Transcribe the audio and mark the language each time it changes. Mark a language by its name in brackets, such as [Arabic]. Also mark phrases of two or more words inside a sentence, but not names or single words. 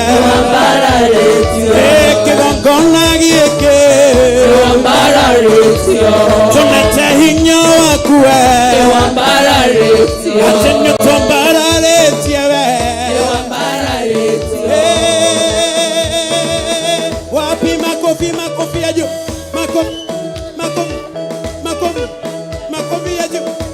[Kikuyu] Nĩ wa mbara rĩtio. Ĩ kĩgongona gĩkĩ. Nĩ wa mbara rĩtio. Tũnete hinya waku we. Nĩ wa mbara rĩtio. Ate nĩ twambararĩtie we. Nĩ wa mbara rĩtio. Ĩ, [Swahili] wapi makofi, makofi ya juu? Makofi, makofi, makofi, makofi ya juu.